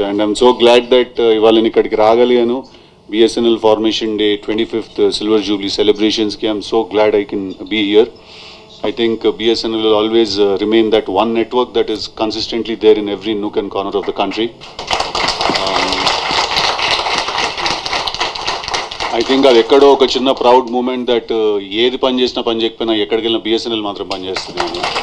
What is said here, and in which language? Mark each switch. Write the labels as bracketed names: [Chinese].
[English] and I'm so glad that [Telugu] ఇవాళ నేను ఇక్కడికి రాగలిగాను. [English] BSNL Formation Day 25th Silver Jubilee celebrations ki I'm so glad I can be here. I think BSNL will always remain that one network that is consistently there in every nook and corner of the country. I think [Telugu] అది ఎక్కడో ఒక చిన్న proud moment that ఏది పని చేసినా పని చేయకపోయినా ఎక్కడికి వెళ్ళినా BSNL మాత్రం పని చేస్తుంది.